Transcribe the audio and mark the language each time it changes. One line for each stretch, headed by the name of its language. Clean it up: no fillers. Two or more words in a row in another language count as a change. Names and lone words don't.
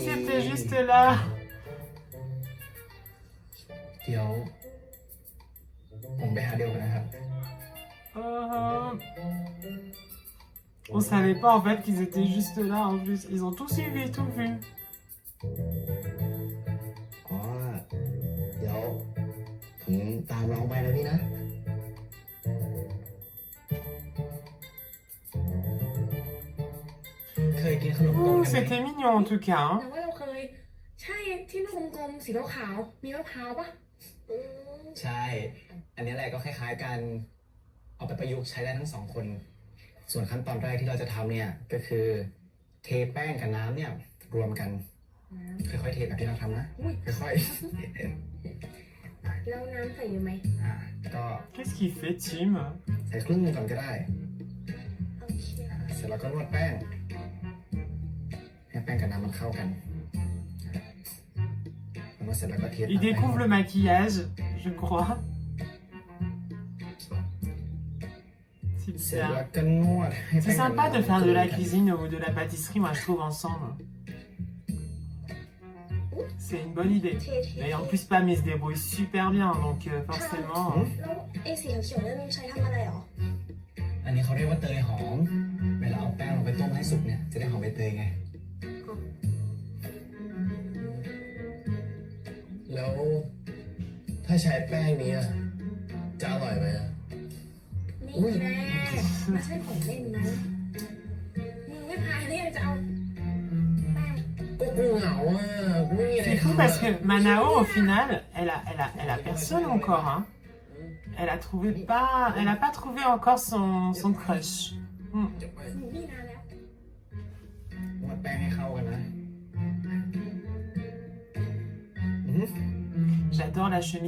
French: Il était juste là.
Thai: เดี๋ยว ผมไปหาเดียวกันนะครับ
French: On savait pas en fait qu'ils étaient juste là en plus. Ils ont tout suivi, tout vu.
Thai: อ๋อ เดี๋ยว ผมตามน้องไปนะพี่นะ เคยกินขนมต้ม
French: Ouh,
Thai: กันไหม
French: c'était mignon en tout cas.
Thai: แต่ว่าเราเคย ใช่ที่ลูกกลมๆสีขาวๆมีมะพร้าวปะ ใช่ อันนี้แหละก็คล้ายๆกัน เอาไปประยุกต์ใช้ได้ทั้งสองคน ส่วนขั้นตอนแรกที่เราจะทำเนี่ย ก็คือ เทแป้งกับน้ำเนี่ยรวมกัน ค่อยๆเทแบบที่เราทำนะ ค่อย แล้วน้ำใส่เยอะไหม ๆ ก็
French: Qu'est-ce qu'il fait, Tim?
Thai: ใส่ครึ่งหนึงก่อนก็ได้ โอเค เสร็จแล้วก็นวดแป้ง ให้แป้งกับน้ำมันเข้ากันนวดเสร็จแล้วก็เท
French: Il découvre le maquillage, je crois.
Thai: เสร็จ
French: Super.
Thai: แล้วก็นวดให้แป้
French: C'est
Thai: งกับ
French: sympa
Thai: น้ำ
French: de faire de la
Thai: เข้ากัน
French: cuisine ou de la pâtisserie, moi je trouve, ensemble. C'est une bonne idée.
Thai: เทเท
French: Et en plus, Pam, il se débrouille super bien, donc forcément...
Thai: แล้วไอ้สีเขียวๆนั่นใช้ทำอะไรหรอ อันนี้เขาเรียกว่าเตยหอม เวลาเอาแป้งลงไปต้มให้สุกเนี่ย จะได้หอมใบเตยไง แล้วถ้าใช้แป้งนี้อะจะอร่อยไหมอะ นี่แน่ไม่ใช่ของเล่นนะมึงไม่พายเนี่ยจะเอาแป้ง ก็กูเหงาอ่ะกูไม่มีอะไร
French: C'est fou
Thai: ทำ
French: parce que Manao, au final, elle a personne encore, hein. Elle a pas trouvé encore son crush.
Thai: นี่นานแล้ว นวดแป้งให้เข้ากันนะ
French: J'adore la chemise